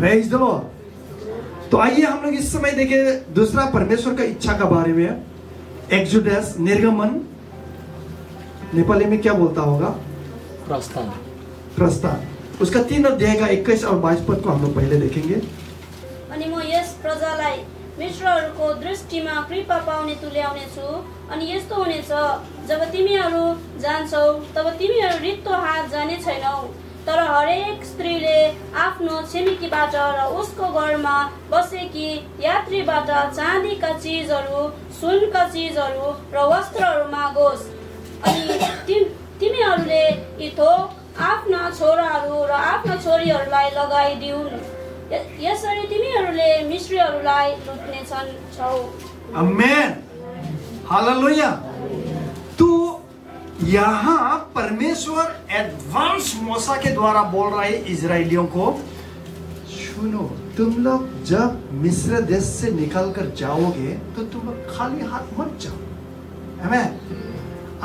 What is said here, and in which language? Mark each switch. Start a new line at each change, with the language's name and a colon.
Hindi: Praise the Lord. तो आइए हम लोग इस समय देखें दूसरा परमेश्वर का इच्छा का बारे में। एक्सोडस, निर्गमन, नेपाली में क्या बोलता होगा? प्रस्थान। प्रस्थान, उसका 3 अध्याय का 21 और 22 पद को हम लोग पहले देखेंगे।
Nepali: अनि म यस प्रजालाई मिश्रहरूको दृष्टिमा कृपा पाउने तुल्याउने छु। अनि यस्तो हुनेछ, जब तिमीहरू जान्छौ तब तिमीहरू रित्तो हात जाने छैनौ, तर हरेक स्त्रीले आफ्नो छिमेकीबाट र उसको घरमा बसेकी यात्रीबाट चाँदीका चिजहरू, सुनका चिजहरू र वस्त्रहरू मागोस्। अनि तिमीहरूले यी थोक आफ्ना छोराहरू र आफ्ना छोरीहरूलाई लगाइदिउन्। यसरी तिमीहरूले मिश्रीहरूलाई लुट्नेछौ। आमेन, हालेलुया।
Hindi: तो यहाँ परमेश्वर एडवांस मूसा के द्वारा बोल रहा है इजरायलियों को, सुनो, तुम लोग जब मिस्र देश से निकल कर जाओगे तो तुम लोग खाली हाथ मत जाओ। आमेन।